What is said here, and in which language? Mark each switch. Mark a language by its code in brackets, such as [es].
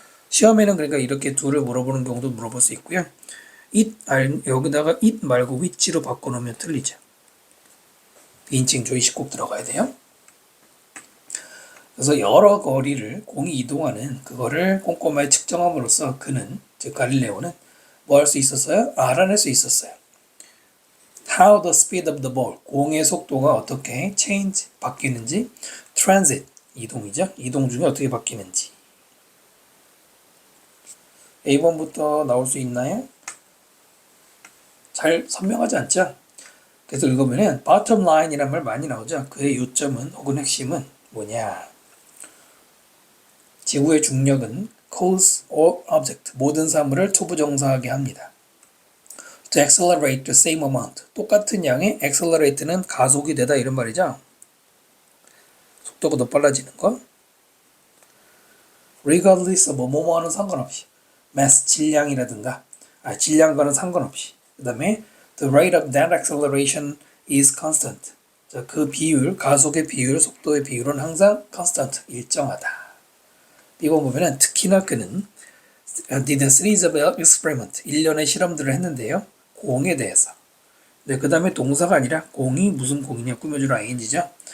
[ko] 시험에는 그러니까 이렇게 둘을 물어보는 경우도 물어볼 수 있고요. 여기다가 it 말고 which로 바꿔놓으면 틀리죠. 비인칭 조이식 꼭 들어가야 돼요. 그래서 여러 거리를 공이 이동하는 그거를 꼼꼼하게 측정함으로써 그는, 즉 갈릴레오는 뭐 할 수 있었어요? 알아낼 수 있었어요. [en] How the speed of the ball, [ko] 공의 속도가 어떻게 [en] change, 바뀌는지, transit, 이동이죠. [ko] 이동 중에 어떻게 바뀌는지. A번부터 나올 수 있나요? 잘 선명하지 않죠? 그래서 읽으면 bottom line이란 말 많이 나오죠. 그의 요점은 혹은 핵심은 뭐냐? 지구의 중력은 [en] cause all object, [ko] 모든 사물을 투부정사하게 합니다. [en] To accelerate the same amount, [ko] 똑같은 양의 accelerate는 가속이 되다 이런 말이죠. 속도가 더 빨라지는 거. [en] regardless of [ko] 뭐뭐와는 상관없이, mass, 질량이라든가, 질량과는 상관없이. 그 다음에 [en] the rate of that acceleration is constant. [ko] 자, 그 비율, 가속의 비율, 속도의 비율은 항상 constant, 일정하다. 이번 보면은 특히나 그는 [en] did a series of experiment, [ko] 일련의 실험들을 했는데요. 공에 대해서. 네, 그 다음에 동사가 아니라 공이 무슨 공이냐 꾸며주는 ing죠.